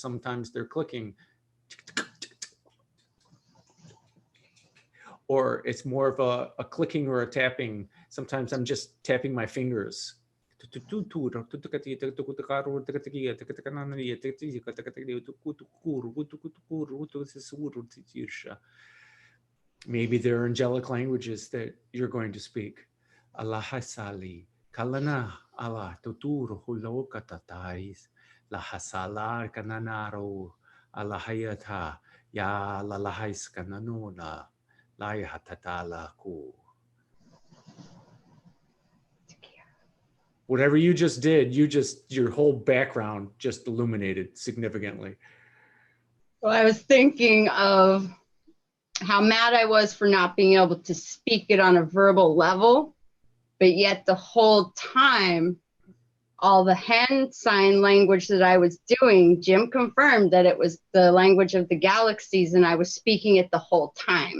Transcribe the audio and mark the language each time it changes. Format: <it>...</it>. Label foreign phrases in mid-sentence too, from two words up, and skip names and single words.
<en>Sometimes they're clicking, or it's more of a clicking or a tapping. Sometimes I'm just tapping my fingers. Maybe there are angelic languages that you're going to speak. Allahasali, kalana, Allah, tuturu huloka tatais, lahasala kananaro, Allahayata, ya lalahais kananona, layahatatala ku. Whatever you just did, your whole background just illuminated significantly. Well, I was thinking of how mad I was for not being able to speak it on a verbal level, but yet the whole time, all the hand sign language that I was doing, Jim confirmed that it was the language of the galaxies and I was speaking it the whole time.</en>